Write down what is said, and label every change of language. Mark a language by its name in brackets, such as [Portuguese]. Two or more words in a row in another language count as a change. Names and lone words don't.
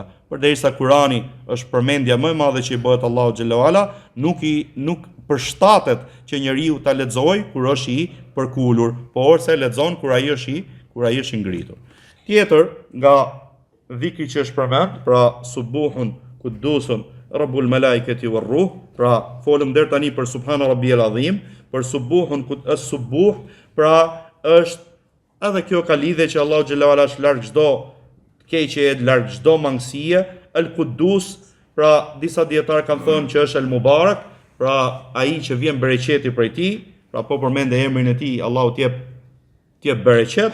[Albanian] Përderisa Kurani është përmendja më e madhe që i bëhet Allahu [Arabic] جل وعلا, [Albanian] nuk përshtatet që njeriu ta lexojë kur është i përkulur, por se lexon kur ai është i ngritur. Tjetër nga dhikri që është përmend, pra [Arabic] سبوح قدوس رب الملائكة والروح, [Albanian] pra folëm deri tani për [Arabic] سبحان ربي العظيم, [Albanian] për [Arabic] سبوح السبوح, [Albanian] pra është edhe kjo ka lidhje që Allahu [Arabic] جل وعلا [Albanian] është larg çdo keqje, larg çdo mangësie. El-Quddus, pra disa dietar kanë thënë që është El-Mubarak, pra ai që vjen bereqeti prej tij, pra po përmend emrin e tij, Allahu t'jep bereqet.